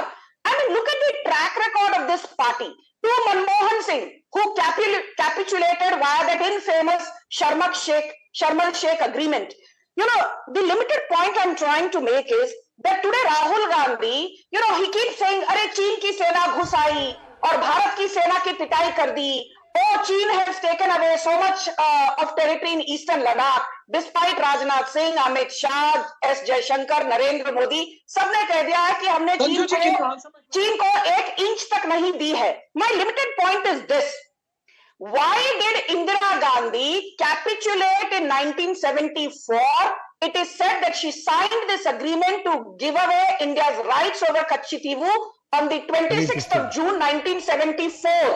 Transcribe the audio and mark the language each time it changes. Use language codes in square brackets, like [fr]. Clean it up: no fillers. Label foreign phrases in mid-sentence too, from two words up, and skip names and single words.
[en] I mean, look at the track record of this party. To Manmohan Singh, who capitulated via that infamous Sharmal Sheikh agreement. The limited point I'm trying to make is that today Rahul Gandhi, he keeps saying, [hi] "अरे चीन की सेना घुस आई और भारत की सेना की पिटाई कर दी." [en] Oh, China has taken away so much of territory in eastern Ladakh, despite Rajnath Singh, Amit Shah, S. Jaishankar, Narendra Modi, [hi] सबने कह दिया है कि हमने चीन को 1 इंच तक नहीं दी है. [en] My limited point is this. Why did Indira Gandhi capitulate in 1974? It is said that she signed this agreement to give away India's rights over Katchatheevu on the 26th of June 1974.